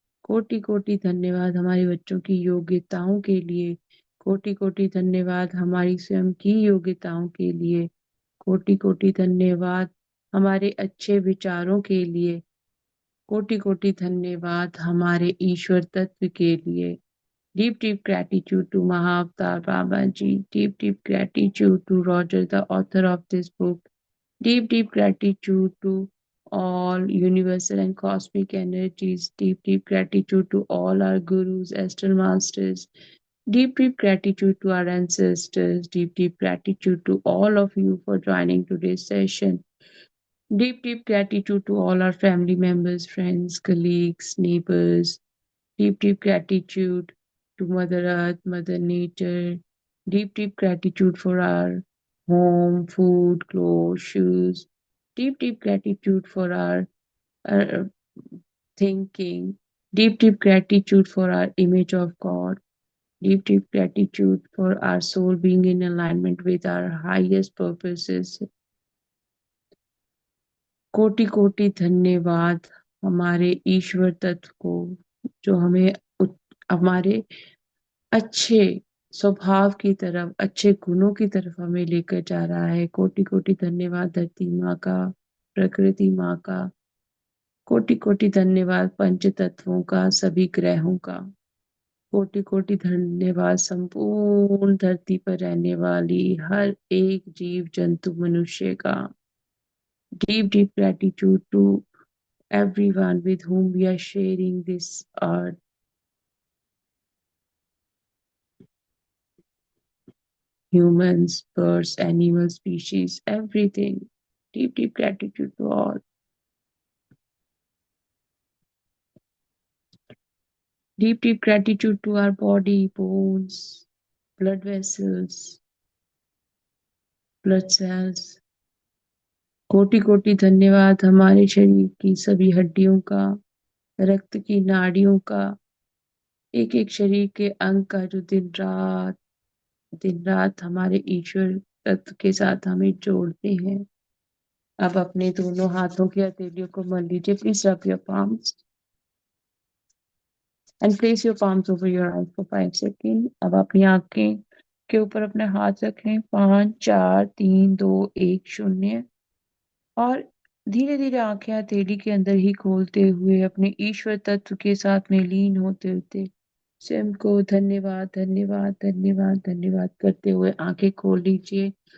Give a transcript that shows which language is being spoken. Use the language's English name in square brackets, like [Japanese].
[Hindi] कोटि कोटि धन्यवाद हमारे बच्चों की योग्यताओं के लिए। कोटि कोटि धन्यवाद हमारी स्वयं की योग्यताओं के लिए। कोटि कोटि धन्यवाद हमारे अच्छे विचारों के लिए। कोटि कोटि धन्यवाद हमारे ईश्वर तत्व के लिए। [English] Deep, deep gratitude to Mahavatar Babaji. Deep, deep gratitude to Roger, the author of this book. Deep, deep gratitude to all universal and cosmic energies. Deep, deep gratitude to all our gurus, astral masters. Deep, deep gratitude to our ancestors. Deep, deep gratitude to all of you for joining today's session. Deep, deep gratitude to all our family members, friends, colleagues, neighbors. Deep, deep gratitude to Mother Earth, Mother Nature. Deep, deep gratitude for our home, food, clothes, shoes. Deep, deep gratitude for our uh, thinking. Deep, deep gratitude for our image of God. Deep, deep gratitude for our soul being in alignment with our highest purposes. [Hindi] कोटि कोटि धन्यवाद हमारे ईश्वर तत्व को, जो हमें हमारे अच्छे स्वभाव की तरफ, अच्छे गुणों की तरफ हमें लेकर जा रहा है। कोटि कोटि धन्यवाद धरती माँ का, प्रकृति माँ का। कोटि कोटि धन्यवाद पंच तत्वों का, सभी ग्रहों का। कोटि कोटि धन्यवाद संपूर्ण धरती पर रहने वाली हर एक जीव जंतु मनुष्य का। [English] Deep, deep gratitude to everyone with whom we are sharing this earth. humans, birds, animals, species, everything. Deep, deep gratitude to all. Deep, deep gratitude to our body, bones, blood vessels, blood cells. [Hindi] कोटि कोटि धन्यवाद हमारे शरीर की सभी हड्डियों का, रक्त की नाड़ियों का, एक एक शरीर के अंग का जो दिन रात हमारे ईश्वर तत्व के साथ हमें जोड़ते हैं। अब अपने दोनों हाथों की हथेलियों को मल लीजिए। [English] Please rub your palms and place your palms over your eyes for 5 seconds. [Hindi] अब अपनी आंखें के ऊपर अपने हाथ रखें। 5 4 3 2 1 0 और धीरे धीरे आंखें हथेली के अंदर ही खोलते हुए अपने ईश्वर तत्व के साथ में लीन होते होते स्वयं को धन्यवाद धन्यवाद धन्यवाद धन्यवाद करते हुए आंखें खोल लीजिए।